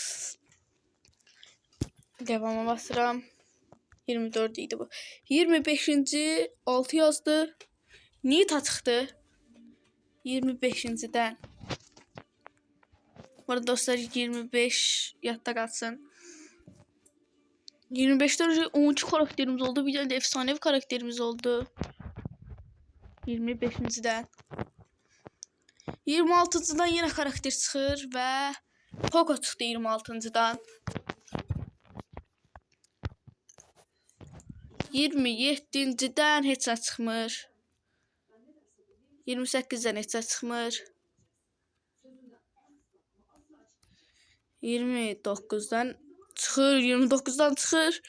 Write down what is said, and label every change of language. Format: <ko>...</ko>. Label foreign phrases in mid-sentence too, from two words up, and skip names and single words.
<az>Devama basıram. 24 idi bu. 25-ci 6 yazdı. Nita çıxdı. 25-cidən. Bu arada dostlar 25 yadda qalsın.</az> <tr>25'ten 12 karakterimiz oldu. Bir tane de efsanevi karakterimiz oldu.</tr> <az>25-cidən. 26-cıdan yine karakter çıxır və Poco çıxdı 26-cıdan. 27-cidən heç nə çıxmır. 28'den heç nə çıxmır. 29'dan çıxır, 29'dan çıxır.</az>